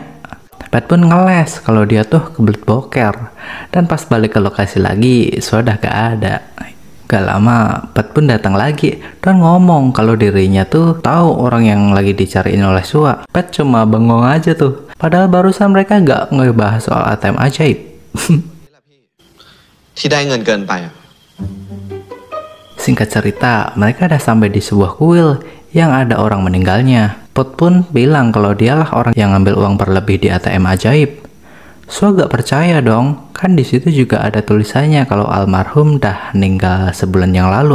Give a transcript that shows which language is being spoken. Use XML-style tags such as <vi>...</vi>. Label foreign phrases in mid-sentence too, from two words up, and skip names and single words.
<id>Pet pun ngeles kalau dia tuh kebelet boker. Dan pas balik ke lokasi lagi, Sua udah gak ada. Gak lama, Pet pun datang lagi dan ngomong kalau dirinya tuh tahu orang yang lagi dicariin oleh Sua. Pet cuma bengong aja tuh. Padahal barusan mereka gak ngebahas soal ATM ajaib.</id> <th>ที่ได้เงินเกินไป</th> <id>Singkat cerita, mereka udah sampai di sebuah kuil yang ada orang meninggalnya. Pot pun bilang kalau dialah orang yang ngambil uang berlebih di ATM ajaib. Sua gak percaya dong, kan di situ juga ada tulisannya kalau almarhum dah meninggal sebulan yang lalu.</id>